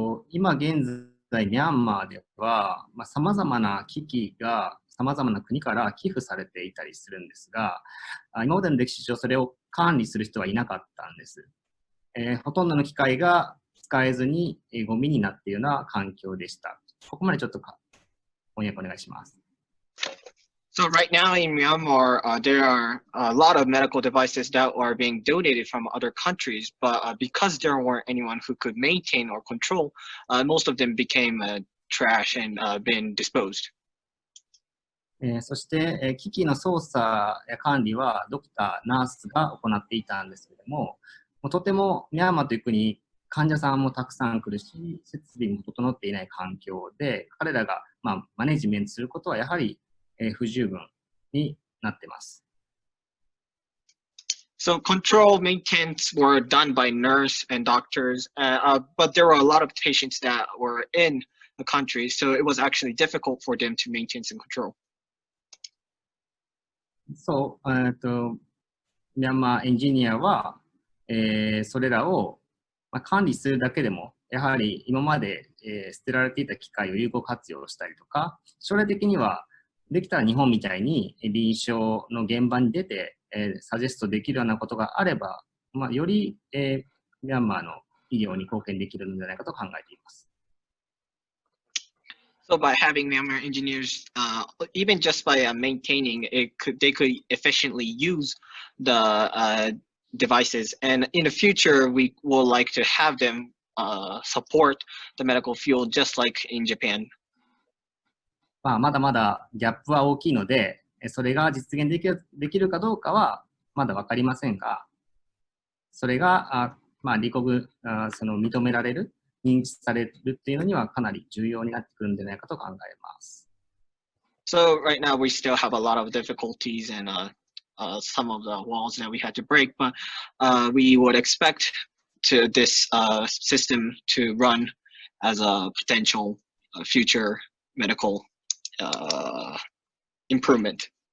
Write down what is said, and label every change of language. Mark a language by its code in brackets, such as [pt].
[ja] 今現在、ミャンマーでは、さまざまな機器がさまざまな国から寄付されていたりするんですが、今までの歴史上それを管理する人はいなかったんです。ほとんどの機械が使えずにゴミになっているような環境でした。ここまでちょっと翻訳お願いします。 [en] So right now in Myanmar, there are a lot of medical devices that are being donated from other countries, but because there weren't anyone who could maintain or control, most of them became trash and been disposed. [ja] そして、機器の操作や管理はドクター、ナースが行っていたんですけれども、とてもミャンマーという国、患者さんもたくさん来るし、設備も整っていない環境で、彼らが、マネジメントすることはやはり不十分になっています。 [en] So control maintenance were done by nurse and doctors, but there were a lot of patients that were in the country, so it was actually difficult for them to maintain and control. [ja] そう、ミャンマーエンジニアは、それらを、管理するだけでも、やはり今まで、捨てられていた機械を有効活用したりとか、将来的にはできたら日本みたいに臨床の現場に出て、サジェストできるようなことがあれば、より、ミャンマーの医療に貢献できるのではないかと考えています。 [en] So by having Myanmar engineers, even just by maintaining it, they could efficiently use the devices. And in the future, we will like to have them support the medical field, just like in Japan. [ja] まだまだギャップは大きいので、それが実現できるかどうかはまだ分かりませんが、それが認められる、認知されるっていうのにはかなり重要になってくるんじゃないかと考えます。 [en] So right now we still have a lot of difficulties and some of the walls that we had to break, but we would expect this system to run as a potential future medical improvement.